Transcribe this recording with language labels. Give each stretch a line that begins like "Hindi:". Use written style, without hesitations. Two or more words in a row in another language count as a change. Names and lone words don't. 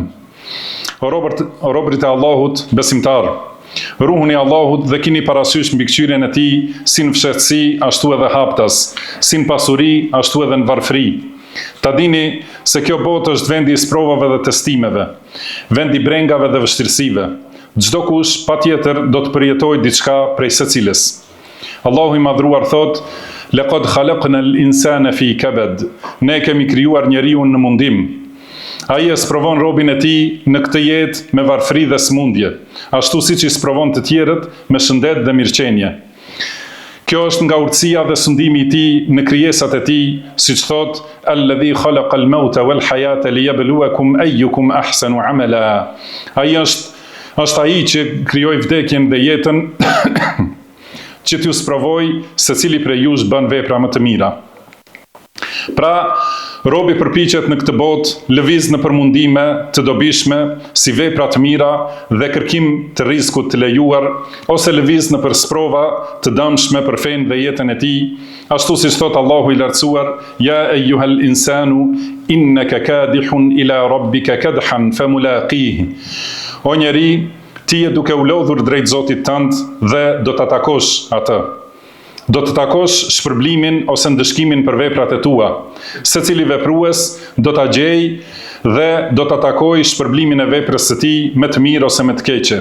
Albanian: O robërit e Allahut, besimtar, ruhuni Allahut dhe kini parasysh mbikëqyrjen e Tij si në fshehtësi ashtu edhe haptas, si në pasuri ashtu edhe në varfëri. Ta dini se kjo botë është vendi I sprovave dhe testimeve, vendi brengave dhe vështirësive. Çdo kush patjetër do të përjetojë diçka prej secilës. Allahu I madhruar thot:
Arabic: "لقد خلقنا الإنسان في كبد."
Albanian: Ne kemi krijuar njeriu në mundim. Ai e sprovon robin e tij në këtë jetë me varfëri dhe smundje, ashtu siç I sprovon të tjerët me shëndet dhe mirëqenie. Kjo është nga urtësia dhe sundimi I tij në krijesat e tij, siç thot:
Arabic: "الذي خلق الموت والحياة ليبلوكم أيكم أحسن عملا."
Albanian: Ai është ai që krijoi vdekjen dhe jetën që t'ju sprovoj se cili prej jush bën vepra më të mira. Pra, robi përpiqet në këtë botë, lëviz në përmundime të dobishme, si vepra të mira dhe kërkim të rrezikut të lejuar, ose lëviz në sprova të dëmshme për fenë dhe jetën e tij, ashtu siç thot Allahu I lartësuar:
Arabic: "يا أيها الإنسان إنك كادح إلى ربك كدحا فملاقيه."
Albanian: O njeri, ti je duke u lodhur drejt Zotit tënd dhe do ta takosh atë. Do të takosh shpërblimin ose ndëshkimin për veprat e tua. Secili veprues do ta gjej dhe do ta takojë shpërblimin e veprës së tij me të mirë ose me të keqe.